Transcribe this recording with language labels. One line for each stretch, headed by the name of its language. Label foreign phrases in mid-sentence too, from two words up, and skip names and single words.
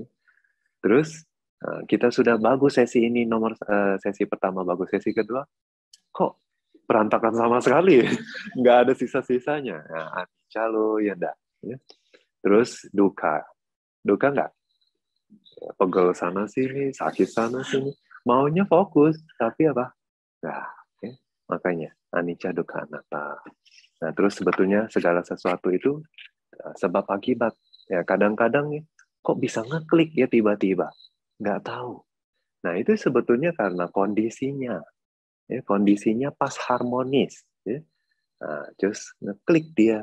Indonesian: Terus kita sudah bagus sesi ini sesi pertama bagus, sesi kedua kok berantakan sama sekali, nggak ada sisa-sisanya. Nah, anicca lo ya enggak. Ya. Terus duka nggak, pegel sana sini, sakit sana sini, maunya fokus, tapi apa? Nah, ya. Makanya
Pali: anicca dukkha anatta.
Indonesian: Nah, terus sebetulnya segala sesuatu itu sebab akibat. Ya, kadang-kadang kok bisa ngeklik ya tiba-tiba. Nggak tahu. Nah, itu sebetulnya karena kondisinya. Ya, kondisinya pas harmonis. Ya. Nah, terus ngeklik dia.